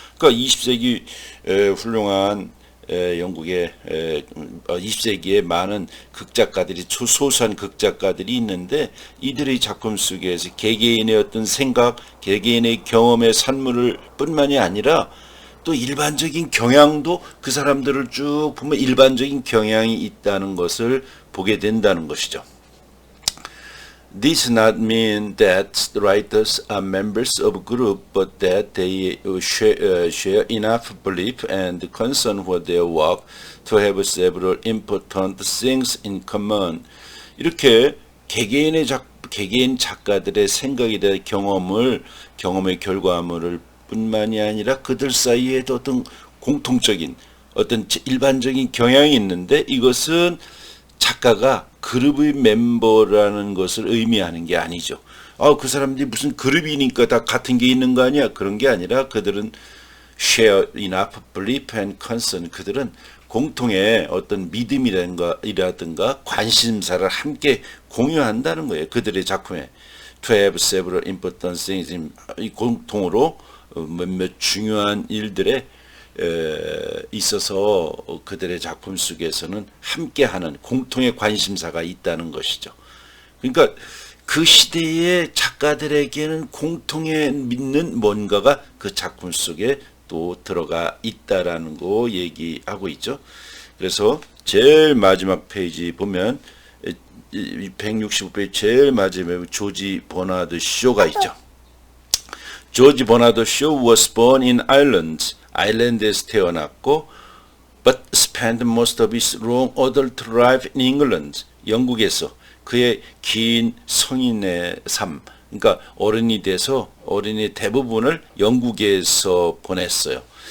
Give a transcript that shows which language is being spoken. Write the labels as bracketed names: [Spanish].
[Korean] 그러니까 20세기 훌륭한 영국의 20세기에 많은 극작가들이, 소소한 극작가들이 있는데, 이들의 작품 속에서 개개인의 어떤 생각, 개개인의 경험의 산물을 뿐만이 아니라 또 일반적인 경향도, 그 사람들을 쭉 보면 일반적인 경향이 있다는 것을 보게 된다는 것이죠. [English] This does not mean that the writers are members of a group, but that they share enough belief and concern for their work to have several important things in common. [Korean] 이렇게 개개인 작가들의 생각이나 경험의 결과물을 뿐만이 아니라 그들 사이에도 어떤 공통적인, 어떤 일반적인 경향이 있는데, 이것은 작가가 그룹의 멤버라는 것을 의미하는 게 아니죠. 그 사람들이 무슨 그룹이니까 다 같은 게 있는 거 아니야? 그런 게 아니라 그들은 [English] share enough belief and concern. [Korean] 그들은 공통의 어떤 믿음이라든가 관심사를 함께 공유한다는 거예요. 그들의 작품에. [English] To have several important things. [Korean] 공통으로 몇몇 중요한 일들에 있어서 그들의 작품 속에서는 함께하는 공통의 관심사가 있다는 것이죠. 그러니까 그 시대의 작가들에게는 공통에 믿는 뭔가가 그 작품 속에 또 들어가 있다라는 거 얘기하고 있죠. 그래서 제일 마지막 페이지 보면 165페이지 제일 마지막에 조지 버나드 쇼가 있죠. [English] 조지 버나드 쇼 was born in Ireland. [Korean] 아일랜드에서 태어났고, [English] but spent most of his long adult life in England. [Korean] 영국에서 그의 긴 성인의 삶, 그러니까 어른이 돼서 어린이 대부분을 영국에서 보냈어요.